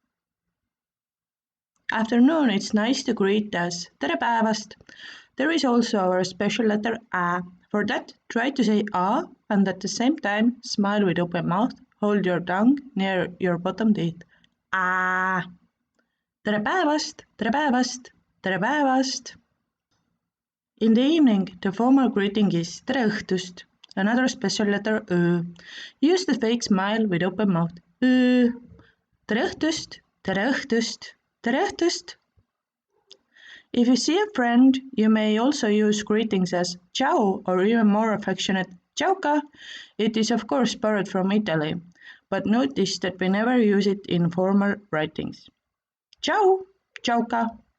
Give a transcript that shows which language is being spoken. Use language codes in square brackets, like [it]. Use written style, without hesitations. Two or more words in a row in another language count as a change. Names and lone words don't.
[en] Afternoon, it's nice to greet as [et] Tere päevast. [en] There is also our special letter A. For that, try to say A and at the same time smile with open mouth, hold your tongue near your bottom teeth. [et] A. Tere päevast, Tere päevast, Tere päevast. [en] In the evening, the formal greeting is [et] Tere õhtust, [en] another special letter Ö. Use the fake smile with open mouth. [et] Ö. Tere õhtust, Tere õhtust, Tere õhtust. [en] If you see a friend, you may also use greetings as Tšau or even more affectionate Tšauka. It is of course borrowed from Italy, but notice that we never use it in formal writings. [et] Tšau, Tšauka.